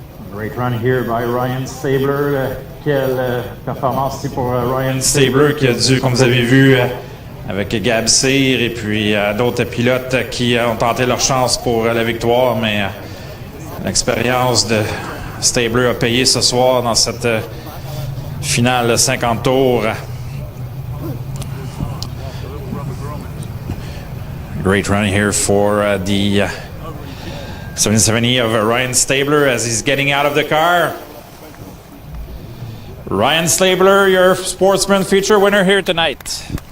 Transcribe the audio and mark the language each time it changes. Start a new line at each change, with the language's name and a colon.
English: Great run here by Ryan Stabler.
French: Quelle performance ici pour Ryan Stabler qui a dû, comme vous avez vu, avec Gab Cyr et puis d'autres pilotes qui ont tenté leur chance pour la victoire, mais l'expérience de Stabler a payé ce soir dans cette finale de 50 tours.
English: Great run here for the 770 of Ryan Stabler as he's getting out of the car. Ryan Stabler, your Sportsman feature winner here tonight.